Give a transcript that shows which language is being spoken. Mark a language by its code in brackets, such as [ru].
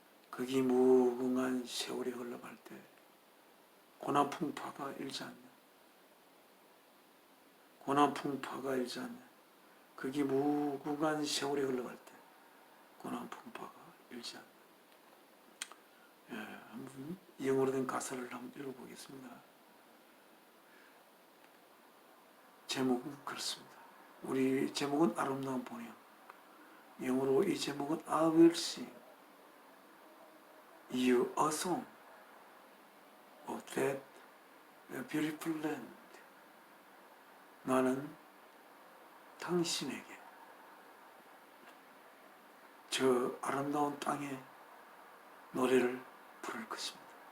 [ko] 거기 무궁한 세월이 흘러갈 때 고난 풍파가 일지 않는, 고난 풍파가 일지 않는, 거기 무궁한 세월이 흘러갈 때 고난 풍파가 일지 않는. 한번 영어로 된 가사를 한번 읽어보겠습니다. 제목은 그렇습니다. 우리 제목은 아름다운 본향. 영어로 이 제목은 [en] I will sing you a song of that beautiful land. [ko] 나는 당신에게 저 아름다운 땅의 노래를 부를 것입니다.